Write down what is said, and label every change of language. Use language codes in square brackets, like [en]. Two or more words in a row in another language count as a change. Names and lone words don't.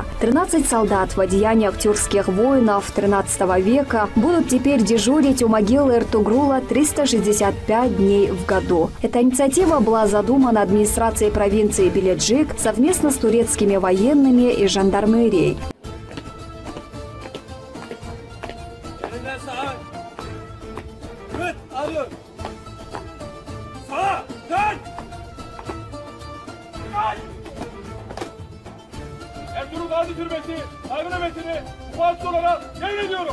[ru] 13 солдат в одеяниях тюркских воинов XIII века будут теперь дежурить у могилы Эртугрула 365 дней в году. Эта инициатива была задумана администрацией провинции Беледжик совместно с турецкими военными и жандармерией. [tr] Ertuğrul Gazi Türbesi saygı nöbetini ukaz olarak devrediyorum.